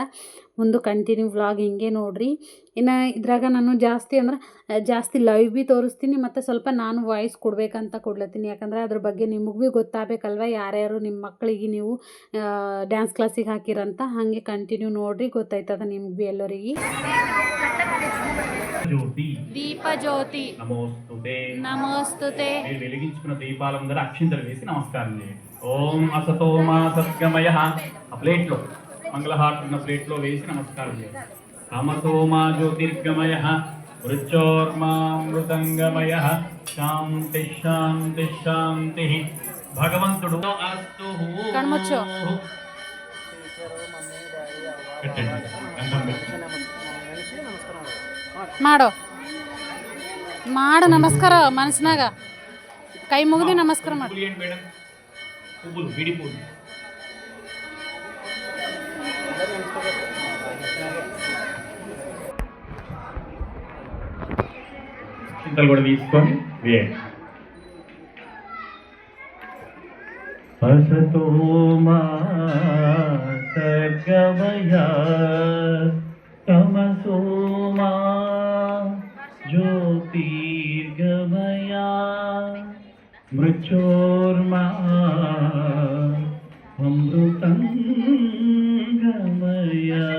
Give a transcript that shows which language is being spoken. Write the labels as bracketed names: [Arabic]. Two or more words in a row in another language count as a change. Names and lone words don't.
[Kannada] ಮುಂದೆ [English] continue vlog [Kannada] ಹಿಂಗೆ ನೋಡಿರಿ. ಇನ್ನು ಇದ್ರಾಗ ನಾನು ಜಾಸ್ತಿ ಲೈವ್ ಭೀ ತೋರಿಸ್ತೀನಿ, ಮತ್ತು ಸ್ವಲ್ಪ ನಾನು ವಾಯ್ಸ್ ಕೊಡಬೇಕಂತ ಕೊಡ್ಲತ್ತೀನಿ. ಯಾಕಂದ್ರೆ ಅದ್ರ ಬಗ್ಗೆ ನಿಮಗೆ ಭೀ ಗೊತ್ತಾಗಬೇಕಲ್ವ, ಯಾರ್ಯಾರು ನಿಮ್ಮ ಮಕ್ಕಳಿಗೆ ನೀವು ಡ್ಯಾನ್ಸ್ ಕ್ಲಾಸಿಗೆ ಹಾಕಿರಂತ. ಹಾಗೆ ಕಂಟಿನ್ಯೂ ನೋಡಿರಿ, ಗೊತ್ತಾಯ್ತದ ನಿಮ್ಗೆ ಭೀ ಎಲ್ಲರಿಗೆ. [Sanskrit] జ్యోతి దీపజ్యోతి నమోస్తుతే నమోస్తుతే. [Telugu] మీరు వెలిగించుకున్న దీపాల ముందర అక్షింతలు వేసి నమస్కారం చేయండి. [Sanskrit] ఓం అసతో మా సద్గమయ [Telugu] ఆ ప్లేట్లో మంగళహారతి ఉన్న ప్లేట్లో వేసి నమస్కారం చేయండి. [Sanskrit] తమసో మా జ్యోతిర్గమయ మృత్యోర్మామృతంగమయ శాంతి శాంతి శాంతి. [Telugu] భగవంతుడు అస్తు. కణముచ్చు పెట్టండి, గంధం పెట్టండి. [Kannada] ಮಾಡು ನಮಸ್ಕಾರ ಮನಸ್ಸಿನಾಗ ಕೈ ಮುಗಿದು ನಮಸ್ಕಾರ ಮಾಡು. [Telugu] పువ్వులు ఏంటి మేడం? పువ్వులు, విడి పువ్వులు. చింతలు కూడా తీసుకొని వేయండి. [Sanskrit] అసతో మా సద్గమయ తమసో మా జ్యోతిర్గమయ మృత్యోర్మా అమృతంగమయ.